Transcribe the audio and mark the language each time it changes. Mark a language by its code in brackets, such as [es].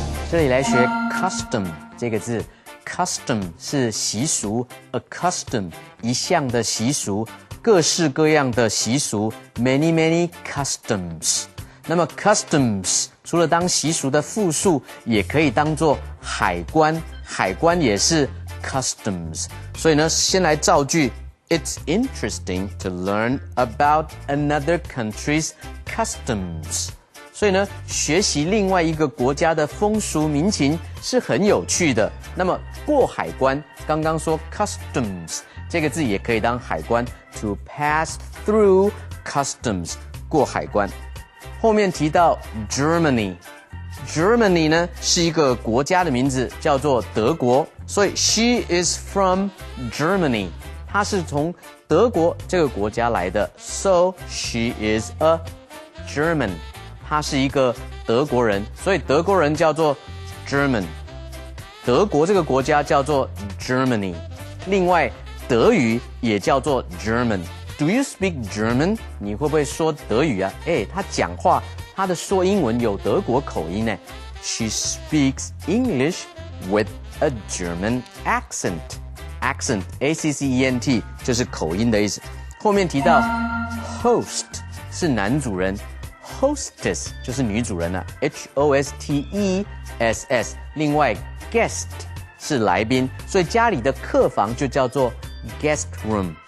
[zh] 这里来学 custom 这个字 ，custom 是习俗 ，a custom 一项的习俗，各式各样的习俗 ，many customs。那么 customs 除了当习俗的复数，也可以当做海关，海关也是 customs。所以呢，先来造句 [en] ：It's interesting to learn about another country's customs。 [zh] 所以呢，学习另外一个国家的风俗民情是很有趣的。那么过海关，刚刚说 customs 这个字也可以当海关 ， [en] to pass through customs [zh] 过海关。后面提到 Germany 呢是一个国家的名字，叫做德国，所以 [en] she is from Germany， [zh] 她是从德国这个国家来的 ， [en] so she is a German， [zh] 她是一个德国人，所以德国人叫做 German， 德国这个国家叫做 Germany， 另外德语也叫做 German。 [en] Do you speak German？ [zh] 你会不会说德语啊？他讲话，他的说英文有德国口音呢。 [en] She speaks English with a German accent. [zh] Accent, A-C-C-E-N-T 就是口音的意思。后面提到 host 是男主人 ，hostess 就是女主人了 ，H-O-S-T-E-S-S。另外 guest 是来宾，所以家里的客房就叫做 guest room。